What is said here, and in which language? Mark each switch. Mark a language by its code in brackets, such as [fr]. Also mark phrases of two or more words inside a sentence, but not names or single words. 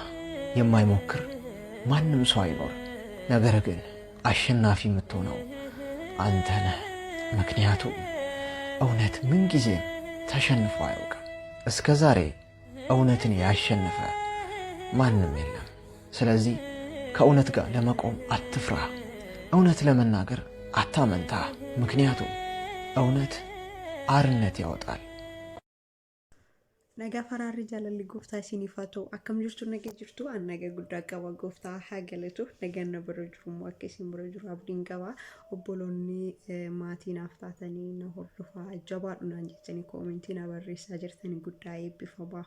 [am] የማይሞክር ማንም ሰው አይኖር። ነገር ግን አሸናፊ የምትሆነው አንተ ነህ። ምክንያቱም እውነት ምን ጊዜም ተሸንፎ አያውቅም። እስከ ዛሬ እውነትን ያሸነፈ ማንም የለም። ስለዚህ ከእውነት ጋር ለመቆም አትፍራ። እውነት ለመናገር አታመንታ። ምክንያቱም እውነት አርነት ያወጣል። [om] nagaa faraarri jaalalli gooftaa isiniif haa ta'u. Akkam jirtu nagee jirtu an nagaa guddaa qaba. Gooftaa haa galatu. Nagaan na bira jiru moo akka isin bira jiru abdiin qaba. Obboloonni maatii naaf taatanii na hordofaa jabaadhu naan jettanii koomentii na barreessaa jirtanii guddaa eebbifamaa.